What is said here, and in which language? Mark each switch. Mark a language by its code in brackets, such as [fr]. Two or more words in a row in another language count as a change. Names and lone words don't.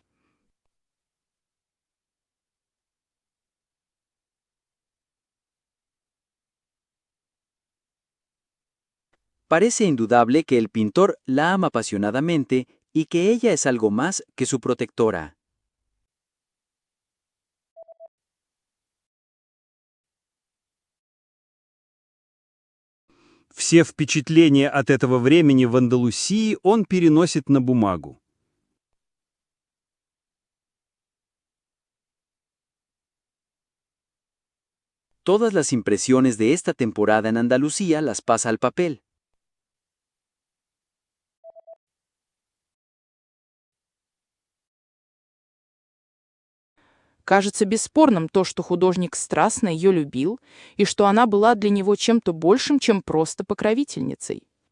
[es] Parece indudable que el pintor la ama apasionadamente y que ella es algo más que su protectora. [ru] Все впечатления от этого времени в Андалусии он переносит на бумагу. [es] Todas las impresiones de esta temporada en Andalucía las pasa al papel. [ru] Кажется бесспорным то, что художник страстно ее любил, и что она была для него чем-то большим, чем просто покровительницей.